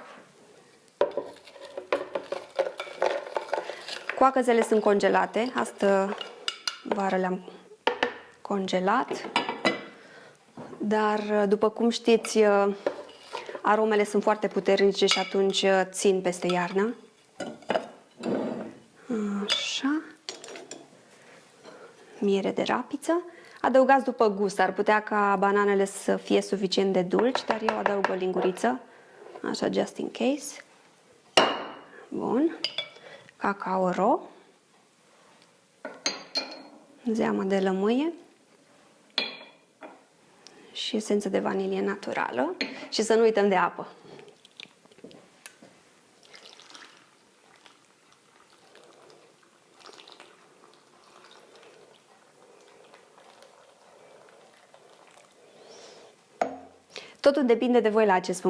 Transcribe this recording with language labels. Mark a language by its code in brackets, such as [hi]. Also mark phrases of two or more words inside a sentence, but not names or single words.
[ro] Coacăzele sunt congelate, astă vară le-am congelat, dar după cum știți, aromele sunt foarte puternice și atunci țin peste iarnă. Așa. Miere de rapiță. Adăugați după gust, ar putea ca bananele să fie suficient de dulci, dar eu adaug o linguriță, așa, [en] just in case. [ro] Bun. Cacao ro, zeamă de lămâie și esență de vanilie naturală și să nu uităm de apă. Totul depinde de voi la acest punct.